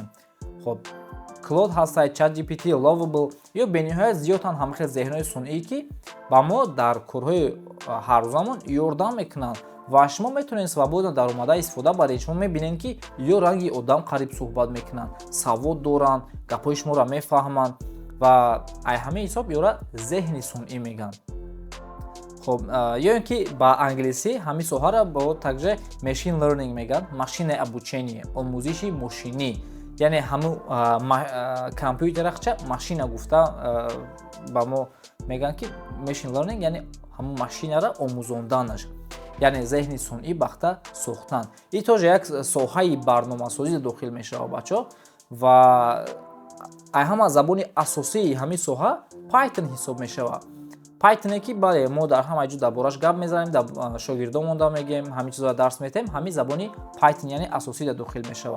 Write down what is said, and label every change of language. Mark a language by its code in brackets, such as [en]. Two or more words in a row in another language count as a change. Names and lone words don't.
[tg] Хуб, Claude ҳастай, ChatGPT, Lovable ё бениҳоят зиёдтан ҳамахел зеҳнои сунъӣ ки ба мо дар корҳои ҳаррӯзамон ёрдам мекунанд ва шумо метавонед свободно даромада истифода баред. Шумо мебинед ки ё ранги одам қариб суҳбат мекунанд, савод доранд, гапҳои шуморо мефаҳманд ва ай ҳамин ҳисоб ёра зеҳни сунъӣ меган. хоб ё ин ки ба англисӣ ҳамин соҳаро бо также [en] machine learning [tg] мегӯянд, [ru] машинное обучение, [tg] омӯзиши мошинӣ, яъне ҳамун компютерахча машина гуфта ба мо мегӯянд ки [en] machine learning [tg] яъне ҳамун машинаро омӯзонданаш, яъне зеҳни сунъӣ бахта сохтан. Ин тоже як соҳаи барномасозӣ дохил мешавад бачаҳо ва ҳама забони асосии ҳамин соҳа Python ҳисоб мешавад. Python ки бале мо дар ҳама ҷо дар бораш гап мезанем, дар шогирдонмон мегӯем, ҳамин чизро дарс метаҳем, ҳамин забони Python яъне асосӣ дар дохил мешавад.